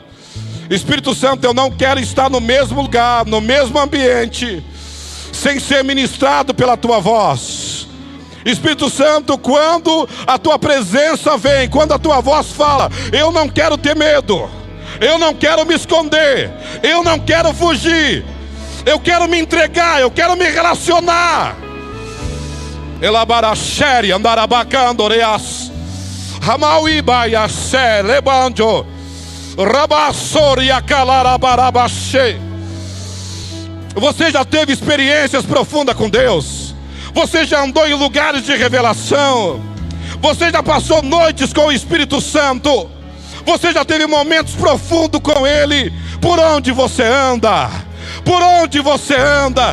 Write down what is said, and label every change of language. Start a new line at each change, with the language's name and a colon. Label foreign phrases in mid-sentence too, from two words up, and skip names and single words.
Portuguese: Espírito Santo, eu não quero estar no mesmo lugar, no mesmo ambiente, sem ser ministrado pela tua voz. Espírito Santo, quando a tua presença vem, quando a tua voz fala, eu não quero ter medo, eu não quero me esconder, eu não quero fugir, eu quero me entregar, eu quero me relacionar. Elabaracheri andarabacandoreas. Hamauibaiace lebanjo rabassoria calarabarabache. Você já teve experiências profundas com Deus? Você já andou em lugares de revelação? Você já passou noites com o Espírito Santo? Você já teve momentos profundos com Ele? Por onde você anda? Por onde você anda?